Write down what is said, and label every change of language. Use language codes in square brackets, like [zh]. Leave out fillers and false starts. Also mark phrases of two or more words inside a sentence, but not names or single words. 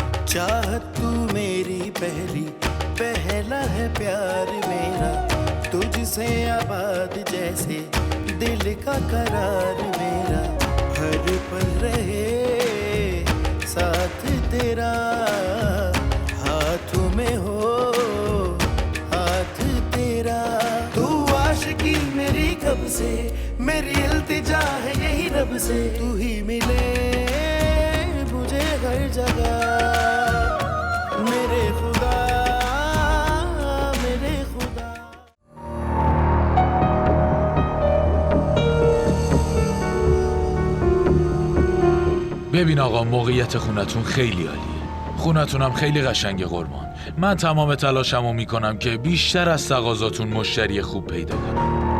[hi] चाहत तू मेरी पहली, पहला है प्यार मेरा, तुझसे आबाद जैसे दिल का करार मेरा, हर पल रहे साथ तेरा, हाथों में हो हाथ तेरा। तू आशिकी मेरी कब से, मेरी इल्तिजा है यही रब से, तू ही मिले मुझे हर जगह, मेरे खुदा मेरे खुदा। [fa] ببین آقا، موقعیت خونتون خیلی عالیه. خونتون هم خیلی قشنگه قربان. من تمام تلاشمو میکنم که بیشتر از تقاضاتون مشتری خوب پیدا کنم.